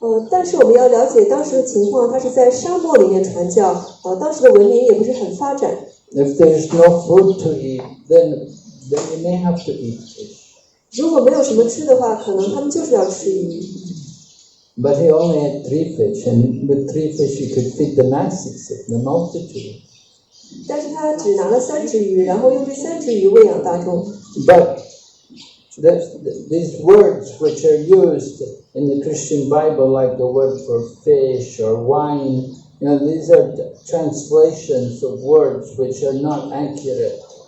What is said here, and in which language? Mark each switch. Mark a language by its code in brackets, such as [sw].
[zh] 但是我们要了解当时的情况，他是在沙漠里面传教，当时的文明也不是很发展。 [en] If there's no food to eat, then you may have to eat fish. [zh] 如果没有什么吃的话，可能他们就是要吃鱼。 [en] But he only had 3 fish, and with 3 fish he could feed the masses, the multitude. [zh] 但是他只拿了3只鱼，然后用这3只鱼喂养大众。 [en] But these words which are used in the Christian Bible, like the word for fish or wine, these are translations of words which are not accurate.